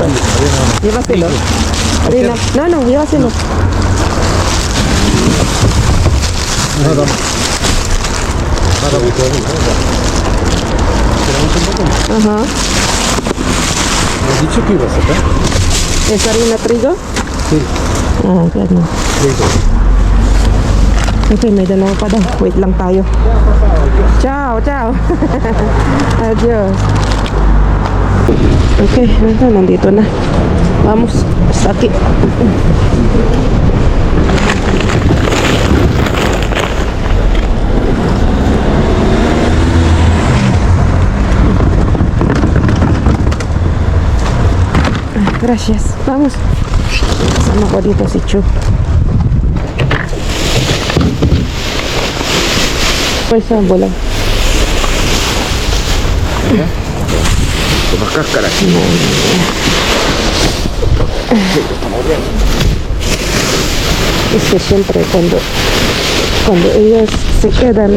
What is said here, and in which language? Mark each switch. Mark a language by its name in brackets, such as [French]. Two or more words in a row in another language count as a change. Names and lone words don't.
[Spanish] Llévaselo. Harina. No, llévaselo. Ajá. ¿Has dicho que ibas a sacar? ¿Es harina trigo? Sí. [Filipino] Ah, ganun. Okay, may dalawa pa daw. Wait lang tayo. [Spanish] Ciao. Adios. [Filipino] Okay, nandito na. [Spanish] Vamos. Saki. Gracias. Vamos. [Filipino] Kasama ko dito si Chu. [Spanish] Pues bola. Con más cáscara. Es que siempre cuando ellos se quedan,